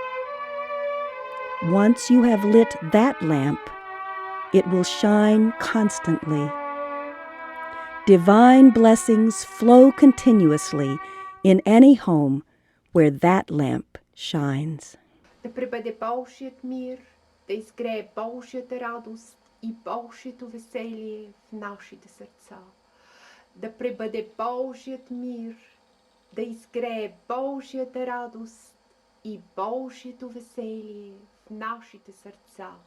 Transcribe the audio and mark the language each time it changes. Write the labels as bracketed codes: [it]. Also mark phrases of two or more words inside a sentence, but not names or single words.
[en] Once you have lit that lamp, it will shine constantly. Divine blessings flow continuously in any home where that lamp shines. [bg] Да пребъде Божият мир, да изгрее Божията радост и Божието веселие в нашите сърца. Да пребъде Божият мир, да изгрее Божията радост и Божието веселие в нашите сърца.